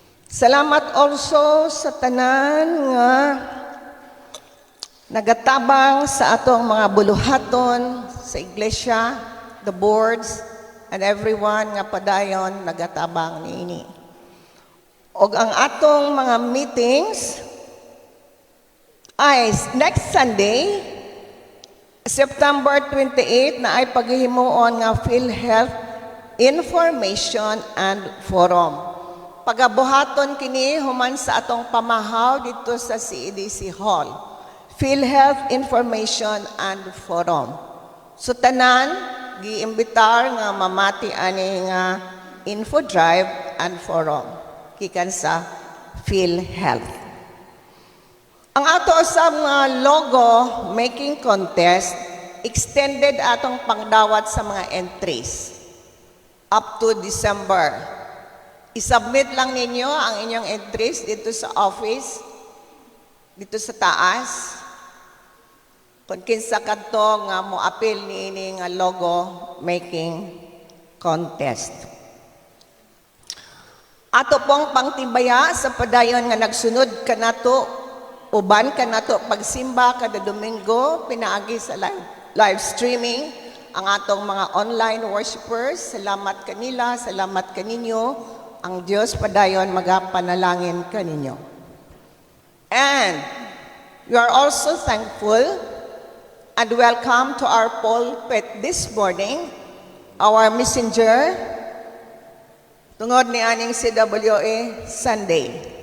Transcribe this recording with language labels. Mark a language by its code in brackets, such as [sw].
[ceb] Salamat also sa tanan nga nagatabang sa atong mga buluhaton sa iglesia, the boards, and everyone nga padayon nagatabang niini. Og ang atong mga meetings ay next Sunday, September 28, na ay paghihimuon nga PhilHealth Information and Forum. Pagabuhaton kini human sa atong pamahaw dito sa CEDC Hall. PhilHealth Information and Forum. So tanan, giimbitar nga mamati ani nga info drive and forum gikan sa PhilHealth. Ang ato sa mga logo making contest extended atong pangdawat sa mga entries up to December. I-submit lang ninyo ang inyong entries dito sa office, dito sa taas. Kung kinsa kadto nga mo apil niini nga logo making contest. Ato pong pangtibaya sa padayon nga nagsunod kanato uban kanato pagsimba kada Domingo pinaagi sa live streaming ang atong mga online worshipers. Salamat kanila, salamat kaninyo. Ang Dios padayon magapanalangin kaninyo. [en] And we are also thankful and welcome to our pulpit this morning, our messenger, tungod ni aning CWA Sunday.